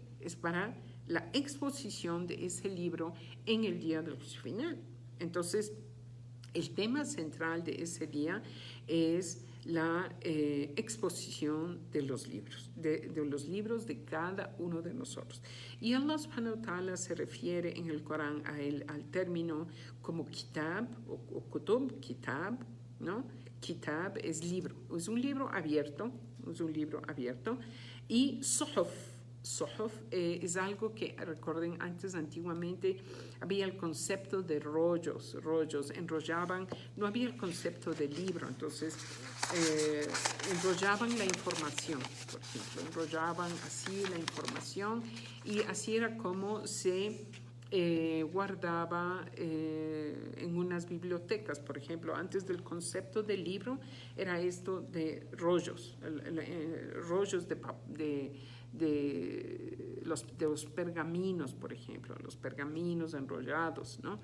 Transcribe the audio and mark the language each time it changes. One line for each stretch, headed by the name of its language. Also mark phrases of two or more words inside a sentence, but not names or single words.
Spanish: Es para la exposición de ese libro en el día del juicio final. Entonces, el tema central de ese día es la exposición de los libros, de los libros de cada uno de nosotros. Y Allah
Arabic: سبحانه وتعالى
Spanish: se refiere en el Corán al término como kitab o kutub, kitab, ¿no? Kitab es libro, es un libro abierto, y suhuf. Suhuf es algo que, recuerden, antes antiguamente había el concepto de rollos, enrollaban, no había el concepto de libro, entonces enrollaban la información, por ejemplo, enrollaban así la información y así era como se guardaba en unas bibliotecas, por ejemplo, antes del concepto de libro era esto de rollos, rollos de los pergaminos, por ejemplo, los pergaminos enrollados, ¿no?